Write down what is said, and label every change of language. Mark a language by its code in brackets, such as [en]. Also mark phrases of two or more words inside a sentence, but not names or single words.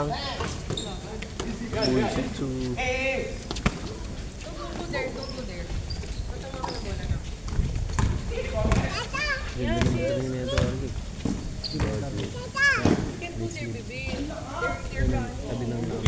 [tl] Uy, Setsu. [en] Don't go there. [tl] Ganda naman talaga na ito. [en] Can't go there, baby. They're gone. [tl] Sabi ng